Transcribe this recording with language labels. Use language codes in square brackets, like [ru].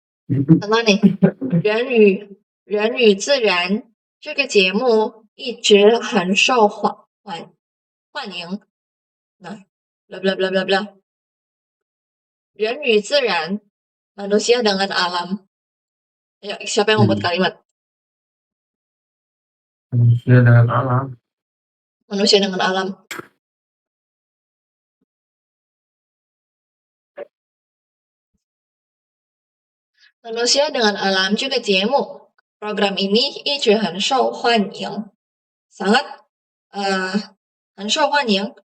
[id] Contoh nih, [zh] 人与自然这个节目一直很受欢迎. Nah, bla bla bla bla bla. 人与自然, [id] manusia dengan alam. Ayo, siapa yang membuat kalimat? Manusia dengan alam. Manusia dengan alam. Manusia dengan alam juga jemu. Program ini [zh] 一直很受欢迎.Sangat 很受欢迎.